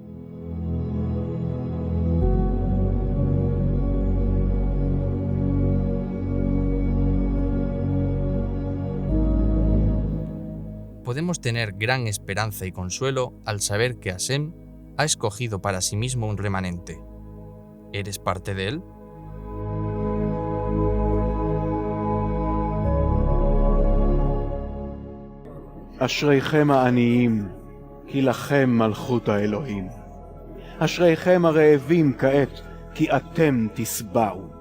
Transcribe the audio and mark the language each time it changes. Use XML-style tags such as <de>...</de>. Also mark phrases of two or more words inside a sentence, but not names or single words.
<es>Podemos tener gran esperanza y consuelo al saber que Hashem ha escogido para sí mismo un remanente. ¿Eres parte de él?</es> <he>אשריכם העניים, כי לכם מלכות האלוהים. אשריכם הרעבים כעת, כי אתם תשבעו.</he>